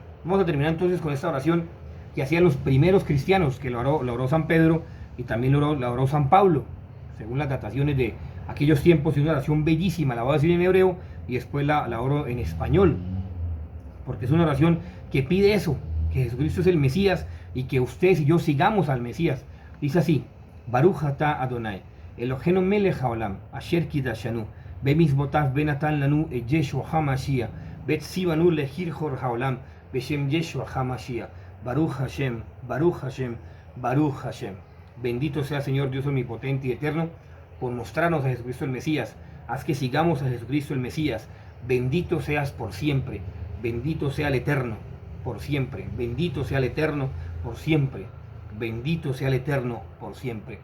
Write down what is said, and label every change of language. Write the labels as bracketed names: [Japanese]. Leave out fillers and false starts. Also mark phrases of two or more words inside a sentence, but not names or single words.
[Spanish] Vamos a terminar entonces con esta oración que hacían los primeros cristianos, que la oró San Pedro y también la oró San Pablo, según las dataciones de aquellos tiempos. Es una oración bellísima, la voy a decir en hebreo y después la oro en español, porque es una oración que pide eso, que Jesucristo es el Mesías y que ustedes y yo sigamos al Mesías. Dice así: [Hebrew] ברוך אתה אדוני, אלוהינו מלך העולם, אשר קידשנו, במצוותיו ונתן לנו את ישוע המשיח, וציוונו להאיר העולם, בשם ישוע המשיח, ברוך השם, ברוך השם, ברוך השם. [Spanish] Bendito sea Señor Dios omnipotente y eterno, por mostrarnos a Jesucristo el Mesías. Haz que sigamos a Jesucristo el Mesías. Bendito seas por siempre, bendito sea el Eterno por siempre, bendito sea el Eterno por siempre, bendito sea el Eterno por siempre.